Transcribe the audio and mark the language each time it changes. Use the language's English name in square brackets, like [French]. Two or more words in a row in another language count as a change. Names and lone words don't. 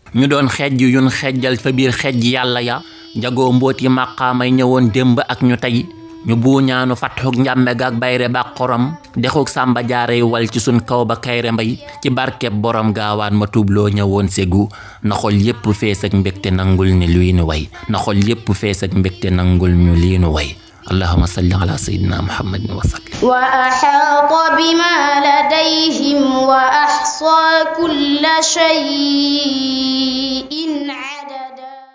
[Wolof] Ñu doon xejj yun xejjal fa biir xejj yàlla ya, jagoo mbóoti màqaamay ñëwoon démb ak ñu tey. Ñu buuñaanu fatxuk njàmme ga ak bayre ba xorom, dexuk sàmba jaarey wal ci sun kaw ba kayre mbay, ci barkeb borom gaawaan ma tuubloo ñëwoon ségu. Na xol yépp fees ak mbégte nangul ni luy nu way, na xol yépp fees ak mbégte nangul ñu lii nu way. [Arabic] اللهم صل على سيدنا محمد وسلم. وأحاط بما لديهم وأحصى كل شيء عددا.